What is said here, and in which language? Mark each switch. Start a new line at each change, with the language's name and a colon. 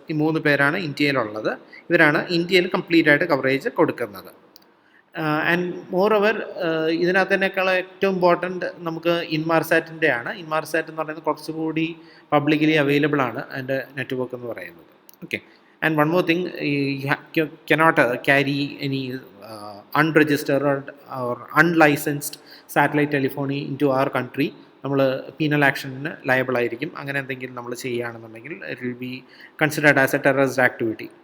Malayalam: ഈ 3 പേരാണ് ഇന്ത്യയിലുള്ളത്. ഇവരാണ് ഇന്ത്യയിൽ കംപ്ലീറ്റ് ആയിട്ട് കവറേജ് കൊടുക്കുന്നത്. ആൻഡ് മോർ ഓവർ ഇതിനകത്തേക്കാൾ ഏറ്റവും ഇമ്പോർട്ടൻറ്റ് നമുക്ക് ഇൻമാർസാറ്റിൻ്റെ ആണ്. ഇൻമാർസാറ്റ് എന്ന് പറയുന്നത് കുറച്ചുകൂടി പബ്ലിക്കലി അവൈലബിൾ ആണ് അതിൻ്റെ നെറ്റ്വർക്ക് എന്ന് പറയുന്നത്.
English: Okay, and one more thing, you cannot carry any unregistered or unlicensed satellite telephony into our country.
Malayalam: നമ്മൾ പീനൽ ആക്ഷനിന് ലയബിൾ ആയിരിക്കും. അങ്ങനെ എന്തെങ്കിലും നമ്മൾ ചെയ്യുകയാണെന്നുണ്ടെങ്കിൽ
English: It will be considered as a terrorist activity.